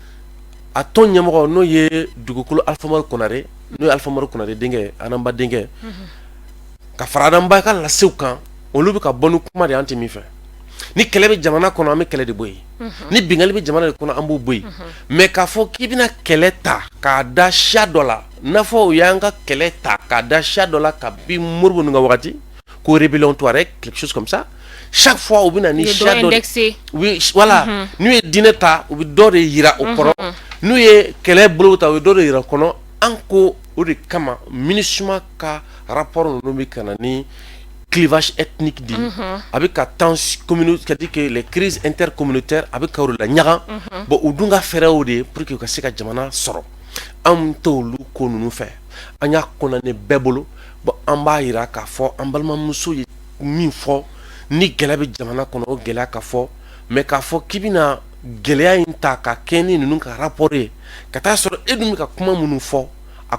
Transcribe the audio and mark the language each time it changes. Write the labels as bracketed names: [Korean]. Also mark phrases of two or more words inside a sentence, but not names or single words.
[Bambara] a tɔn ɲɛmɔgɔ n'o ye dugukolo Alpha Umaru Konare n'o ye Alpha Umaru Konare denkɛ Anamba denkɛ ka fara Anamba ka lasew kan olu bɛ ka bɔ ni kuma de an tɛ min fɛ ni kɛlɛ bɛ jamana kɔnɔ an bɛ kɛlɛ de bɔ yen ni bingali bɛ jamana de kɔnɔ an b'o bɔ yen mais k'a fɔ k'i bɛna kɛlɛ ta k'a da siya dɔ la n'a fɔ o y'an ka kɛlɛ ta k'a da siya dɔ la kabi Modibo ninnu ka wagati ko [French] rébellion Touareg quelque chose comme ça chaque fois [Bambara] u bɛna ni siya dɔ [French] oui voilà [Bambara] n'u ye diinɛ ta u bɛ dɔ de yira o kɔrɔ n'u ye kɛlɛ bolo ta u bɛ dɔ de yira o kɔnɔ an ko o de kama MINUSMA ka rapport ninnu bɛ ka na ni [French] clivage ethnique dit avec c'est-à-dire que les crises intercommunautaires avec la [Bambara] ɲaga bon u dun ka fɛɛrɛw de [French] pour que [Bambara] u ka se ka jamana sɔrɔ an t'olu ko ninnu fɛ an y'a condamné bɛɛ bolo bon an b'a yira k'a fɔ an balimamuso ye min fɔ ni gɛlɛya bɛ jamana kɔnɔ o gɛlɛya ka fɔ mais k'a fɔ k'i bɛna gɛlɛya in ta ka kɛ ni ninnu ka rapport ye ka taa sɔrɔ e dun bɛ ka kuma minnu fɔ a